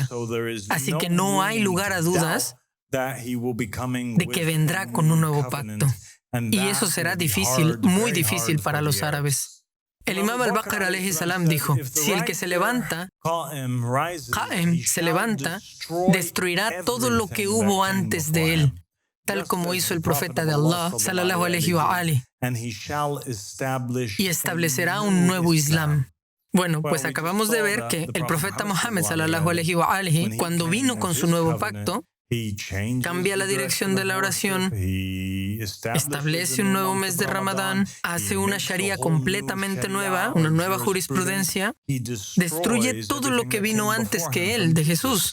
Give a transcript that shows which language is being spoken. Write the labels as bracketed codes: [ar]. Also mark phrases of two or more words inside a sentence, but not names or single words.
[es] Así que no hay lugar a dudas de que vendrá con un nuevo pacto. Y eso será difícil, muy difícil para los árabes. El imam al-Baqir [ar] عليه السلام [es] dijo, si el que se levanta, Qa'im se levanta, destruirá todo lo que hubo antes de él, tal como hizo el profeta de Allah, [ar] صلى الله عليه وآله, [es] y establecerá un nuevo Islam. Bueno, pues acabamos de ver que el profeta Muhammad, [ar] صلى الله عليه وآله, [es] cuando vino con su nuevo pacto, cambia la dirección de la oración, establece un nuevo mes de Ramadán, hace una sharia completamente nueva, una nueva jurisprudencia, destruye todo lo que vino antes que él, de Jesús.